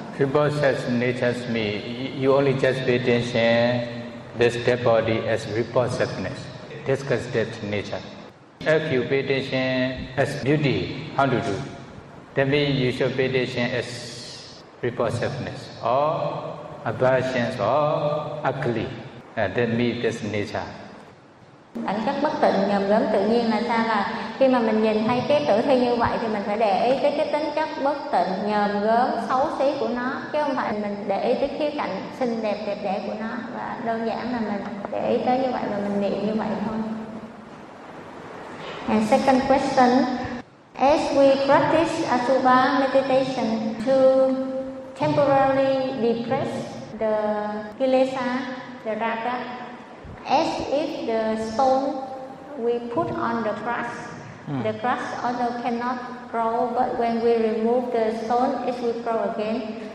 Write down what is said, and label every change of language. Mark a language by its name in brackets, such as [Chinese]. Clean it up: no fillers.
[English] Repulsive nature means you only just pay attention to this dead body as repulsiveness, disgusted nature. If you pay attention as beauty, how to do? That means you should pay attention as repulsiveness or aversion or ugly. That means this nature. [Vietnamese] Cảnh giác bất tịnh nhầm lẫn tự nhiên là sao, là khi mà mình nhìn thấy cái tử thi như vậy thì mình phải để ý tới cái tính chất bất tịnh nhầm lẫn xấu xí của nó, chứ không phải mình để ý tới khía cạnh xinh đẹp đẹp đẽ của nó. Và đơn giản là mình để ý tới như vậy và mình niệm như vậy thôi. [English] And second question, as we practice asubha meditation to temporarily depress the kilesa, the raga, as if the stone we put on the crust, the crust also cannot grow, but when we remove the stone, it will grow again.